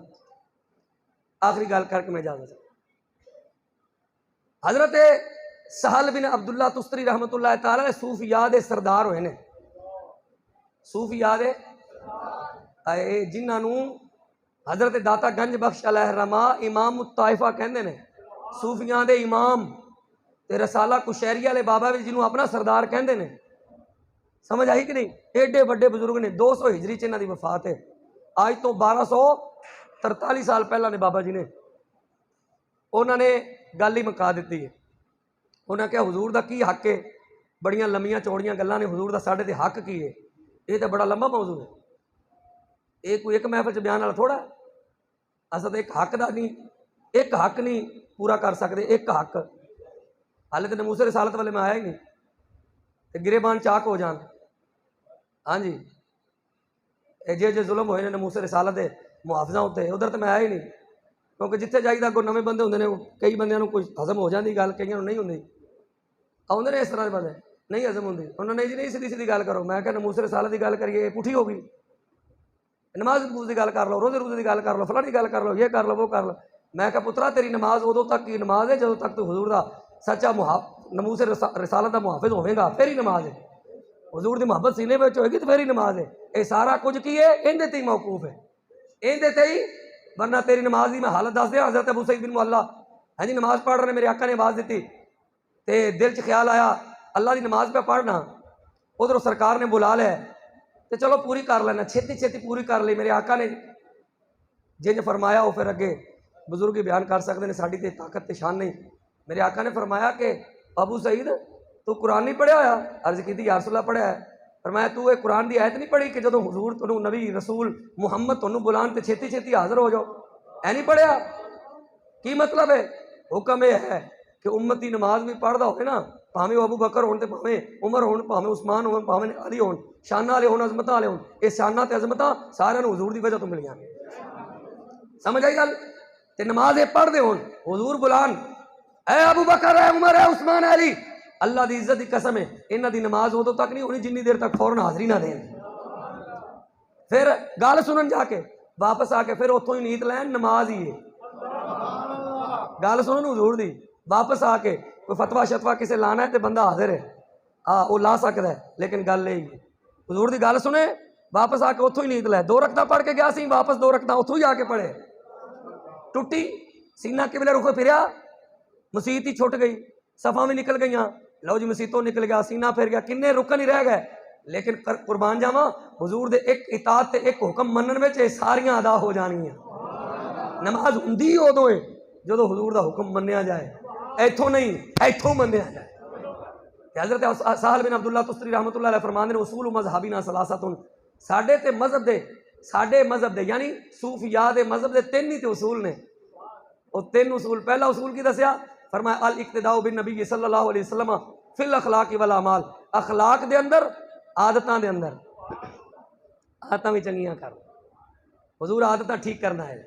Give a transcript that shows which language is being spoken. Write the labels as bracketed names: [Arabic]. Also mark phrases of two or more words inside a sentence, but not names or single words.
[Punjabi] آخری گل کر کے میں اجازت چاہتا، حضرت سہل بن عبداللہ تستری [Arabic] رحمت اللہ تعالی [Punjabi] صوفیاء دے سردار ہوئے نے، صوفیاء دے جنہاں نو حضرت داتا گنج بخش [Arabic] علیہ الرحمہ امام الطائفہ [Punjabi] کہندے نے، صوفیاء دے امام تے رسالہ کشیری والے بابا بھی جنہوں اپنا سردار کہندے نے، سمجھ آئی کہ نہیں، ایڈے بڑے بزرگ نے، 200 ہجری چ انہاں دی وفات ہے، آج تو 1243 سال پہلا نے بابا جی نے، انہوں نے گل ہی مکا دیتی ہے، انہوں نے کہا حضور دا کی حق ہے، بڑیاں لمیاں چوڑیاں گلاں نے حضور دا ساڈے تے حق کی ہے، یہ تو بڑا لمبا موضوع ہے، یہ کوئی ایک محفل چ بیان والا تھوڑا ہے۔ اصل ایک حق دا نہیں، ایک حق نہیں پورا کر سکتے، ایک حق حالے تو ناموس رسالت والے میں آیا ہی نہیں، تے گریبان چاک ہو جان۔ ہاں جی، جے ظلم ہوئے نے ناموس رسالت دے محافظاں ہوتے ادھر تو میں آیا ہی نہیں، کیونکہ جتنے جائیے اگوں نویں بندے ہوندے نے، کئی بندیاں نوں کچھ ہضم ہو جاندی گل، کئیاں نوں نہیں ہوندی، آؤندے نے اس طرح دے بندے نہیں ہضم ہوندی، انہوں نے جی نہیں سیدھی سیدھی گل کرو، میں کہ ناموس رسالت دی گل کریے یہ پٹھی ہو گئی، نماز نموز دی گل کر لو، روزے روزے دی گل کر لو، فلاں دی گل کر لو، یہ کر لو وہ کر لو۔ میں کہ پترا تیری نماز ادوں تک کی نماز ہے جدوں تک تو حضور دا سچا ناموس رسالت دا محافظ ہوے گا، پھر ہی نماز ہے۔ حضور دی محبت سینے وچ ہوئے گی تو پھر ہی نماز ہے۔ یہ سارا کچھ کی ہے اندے تے ہی موقوف ہے، اندے تے ہی، ورنہ تیری نماز دی میں حالت دس دیا۔ حضرت ابو سعید بن معلہ ہاں جی نماز پڑھ رہے، میرے آقا نے آواز دیتی تے دل چ خیال آیا اللہ دی نماز پہ پڑھنا، ادھر سرکار نے بلا لیا تو چلو پوری کر لینا، چھتی چھتی پوری کر لی۔ میرے آقا نے جنج فرمایا وہ پھر اگے بزرگ ہی بیان کر سکتے ہیں، ساڈی تے طاقت تے شان نہیں۔ میرے آقا نے فرمایا کہ ابو سعید تو قرآن نہیں پڑھیا ہوا؟ عرض کی [Arabic] یا رسول اللہ [Punjabi] پڑھیا ہے۔ فرمایا تو یہ قرآن دی آیت نہیں پڑھی کہ جدوں حضور تنوں نبی رسول محمد تنوں بلان تے چھتی چھتی حاضر ہو جاؤ، اے نہیں پڑھیا؟ کی مطلب ہے؟ حکم یہ ہے کہ امتی نماز بھی پڑھدا ہوئے نا، پاویں ابو بکر ہون تے پاویں عمر ہون، پاویں عثمان ہون، پاویں علی ہون، شاناں والے ہون، عظمتاں والے ہون، یہ شاناں تے عظمتاں سارے نوں حضور دی وجہ تو ملیاں۔ سمجھ آئی گل؟ تے نماز پڑھ دے ہون، حضور بلان اے ابو بکر اے عمر اے عثمان اے علی، اللہ دی عزت دی قسم ہے انہاں دی نماز ادوں تک نہیں ہونی جنی دیر تک فوراً حاضری نہ دین۔ پھر گل سنن جا کے واپس آ کے پھر اتوں ہی نیت لین، نماز ہی ہے۔ گل سنن حضور دی، واپس آ کے کوئی فتوا شتوا کسے لانا ہے تے بندہ حاضر ہے، وہ لا سکتا ہے، لیکن گل یہی ہے حضور دی گل سنے واپس آ کے اتوں ہی نیت لے۔ 2 رکعتاں پڑھ کے گیا سی، واپس 2 رکعتاں اتوں ہی آ کے پڑھے، ٹوٹی سینہ قبلے رخ پھریا، مسیت ہی چھٹ گئی، صفاں بھی نکل گئیاں، لو جی مسیتوں نکل گیا، سینہ پھر گیا، کنے رکن ہی رہ گئے، لیکن قربان جاواں حضور دے ایک اطاعت تے ایک حکم منن وچ یہ ساریاں ادا ہو جانگیاں۔ نماز ہوندی ادوں ہے جدوں حضور دا حکم منیا جائے، ایتھوں نہیں ایتھوں منیا جائے۔ حضرت سہل بن عبداللہ تستری [Arabic] رحمۃ اللہ علیہ [Punjabi] فرماندے نے [Arabic] اصول مذہبینا ثلاثۃ، [Punjabi] ساڈے تے مذہب دے، ساڈے مذہب دے یعنی صوفیاء دے مذہب دے 3 ہی تے اصول نے، وہ 3 اصول۔ پہلا اصول کی دسیا؟ فرمایا [Arabic] الاقتداء بالنبی صلی اللہ علیہ وسلم فی الاخلاق والاعمال، [Punjabi] اخلاق دے اندر، عادتاں دے اندر، عادتاں بھی چنگیاں کر، حضور عادتاں ٹھیک کرنا ہے۔